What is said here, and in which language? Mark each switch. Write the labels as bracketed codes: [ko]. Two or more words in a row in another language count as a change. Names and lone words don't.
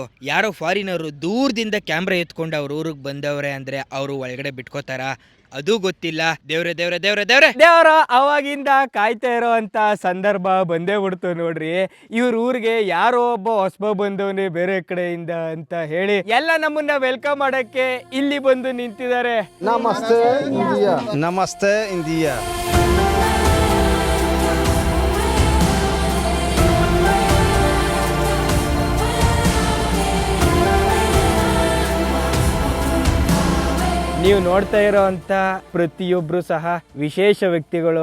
[kn] ಯಾರೋ ಫಾರಿನರು ದೂರದಿಂದ ಕ್ಯಾಮ್ರಾ ಎತ್ಕೊಂಡು ಅವ್ರ ಊರಿಗೆ ಬಂದವ್ರೆ ಅಂದ್ರೆ ಅವರು ಒಳಗಡೆ ಬಿಟ್ಕೋತಾರ ಅದು ಗೊತ್ತಿಲ್ಲ. ದೇವ್ರ ಅವಾಗಿಂದ ಕಾಯ್ತಾ ಇರೋ ಅಂತ ಸಂದರ್ಭ ಬಂದೇ ಬಿಡ್ತು ನೋಡ್ರಿ. ಇವ್ರ ಊರಿಗೆ ಯಾರೋ ಒಬ್ಬ ಹೊಸಬ ಬಂದವನೇ ಬೇರೆ ಕಡೆಯಿಂದ ಅಂತ ಹೇಳಿ ಎಲ್ಲ ನಮ್ಮನ್ನ ವೆಲ್ಕಮ್ ಮಾಡಕ್ಕೆ ಇಲ್ಲಿ ಬಂದು ನಿಂತಿದ್ದಾರೆ. [hi] नमस्ते इंडिया. नमस्ते इंडिया. [kn] ನೀವು ನೋಡ್ತಾ ಇರೋವಂಥ ಪ್ರತಿಯೊಬ್ಬರು ಸಹ ವಿಶೇಷ ವ್ಯಕ್ತಿಗಳು.